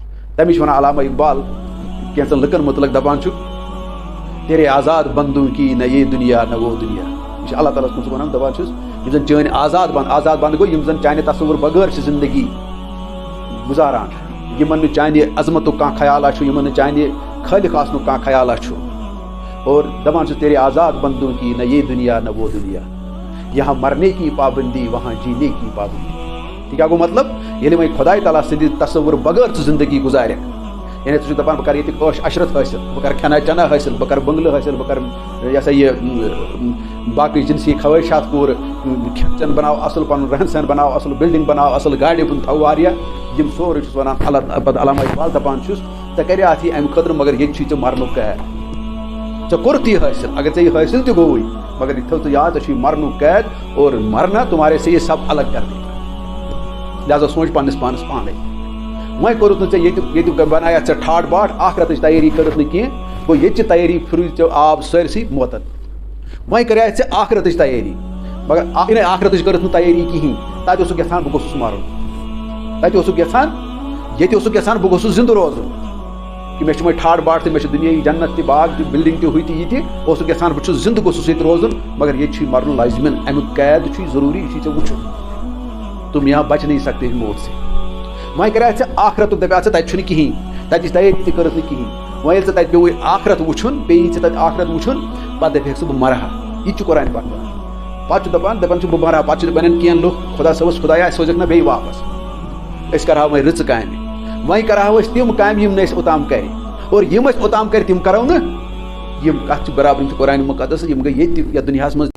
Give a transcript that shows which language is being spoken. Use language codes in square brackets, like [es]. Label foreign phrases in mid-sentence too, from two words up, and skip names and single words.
[ks] تمِچ وَنان علامہ اقبال کینٛژن لُکن متعلق دپان چھُ [ur] تیرے آزاد بندوں کی نہ یہ دنیا نہ وہ دنیا. [ks] یہ چھُ اللہ تعالیٰ ہس کُن وَنان دپان چھُس یِم زن چٲنۍ آزاد بند گوٚو یِم زن چانہِ تصور بغٲر چھِ زندگی گُزاران یِمن نہٕ چانہِ عظمتُک کانٛہہ خیالہ چھُ یِمن نہٕ چانہِ خٲلق آسنُک کانٛہہ خیالہ چھُ. اور دپان چھُس [ur] تیرے آزاد بندوں کی نہ یہ دنیا نہ وہ دنیا یہاں مرنے کی پابندی وہاں جینے کی پابندی. [ks] ٹھیک کیٛاہ گوٚو مطلب ییٚلہِ وۄنۍ خۄداے تعالیٰ سٕنٛدِ تصور بغٲر ژٕ زندگی گُزارکھ یعنی ژٕ چھُکھ دپان بہٕ کَرٕ ییٚتہِ عٲش عشرت حٲصِل بہٕ کَرٕ کھٮ۪نا چٮ۪نا حٲصِل بہٕ کَرٕ بنگلہٕ حٲصِل بہٕ کَرٕ یہِ ہسا یہِ باقٕے جنسی خوٲہشات پوٗرٕ کھٮ۪ن چٮ۪ن بناو اَصٕل پَنُن رہن سہن بناو اَصٕل بِلڈِنٛگ بناو اَصٕل گاڑِ تھاو واریاہ یِم سورُے چھُس وَنان اللہ پَتہٕ علامہ اقبال دپان چھُس ژےٚ کَریاتھ یہِ اَمہِ خٲطرٕ مگر ییٚتہِ چھُے ژےٚ مرنُک قید ژےٚ کوٚرُتھ یہِ حٲصِل اگر ژےٚ یہِ حٲصِل تہِ گوٚوُے مگر یہِ تھٲو ژٕ یاد ژےٚ چھُے مرنُک قید [ur] اور مرنا تمہارے سے یہ سب الگ کر دے [ks] لہٰذا سونچ پننس پانس پانے وۄنۍ کوٚرُتھ نہٕ ژےٚ ییٚتہِ بنایتھ ژےٚ ٹھاٹھ باٹھ آخرتٕچ تیٲری کٔرٕتھ نہٕ کینٛہہ گوٚو ییٚتہِ چہِ تیٲری پھِرُے ژےٚ آب سٲرسٕے موتن وۄنۍ کریاتھ ژےٚ آخرتٕچ تیٲری مگر آخرتٕچ کٔرٕتھ نہٕ تیٲری کِہیٖنۍ تتہِ اوسُکھ یژھان بہٕ گوٚژھُس مرُن تتہِ اوسُکھ یژھان ییٚتہِ اوسُکھ یژھان بہٕ گوٚژھُس زِندٕ روزُن کہ مےٚ چھُ وۄنۍ ٹھاٹھ باٹھ تہٕ مےٚ چھُ دُنیٲیی جنت تہِ باغ تہِ بِلڈِنٛگ تہِ ہُہ تہِ یہِ تہِ اوسُکھ یژھان بہٕ چھُس زِندٕ گوٚژھُس ییٚتہِ روزُن مگر ییٚتہِ چھُے مرُن لازمن امیُک قید چھُے ضروٗری یہِ چھُے ژےٚ وٕچھُن [ur] تم یہاں بچ نہیں سکتے موت سے [ks] وۄنۍ کریاتھ ژےٚ آخرتُک دپیاتھ ژےٚ تتہِ چھُنہٕ کِہیٖنۍ تتِچ تیٲری تہِ کٔرٕتھ نہٕ کِہیٖنۍ وۄنۍ ییٚلہِ ژےٚ تتہِ پیوٚوُے آخرت وٕچھُن پیٚیی ژےٚ تتہِ آخرت وٕچھُن پتہٕ دپکھ ژٕ بہٕ مرٕہا یہِ تہِ چھُ قرآنہِ پاک ونان پتہٕ چھُ دپان چھُ بہٕ مرٕہا پتہٕ چھِ ونان کینٛہہ لُکھ خۄدا صٲبس خۄدایا اَسہِ سوزکھ نہ بیٚیہِ واپس أسۍ کرہاو وۄنۍ رٕژٕ کامہِ وۄنۍ کرہاو أسۍ تِم کامہِ یِم نہٕ أسۍ اوٚتام کرِ اور یِم أسۍ اوٚتام کرِ تِم کرو نہٕ یِم کتھ چھِ برابر یِم چھِ قرآنہِ مُقدس یِم گٔے ییٚتہِ یتھ دُنیاہس منٛز.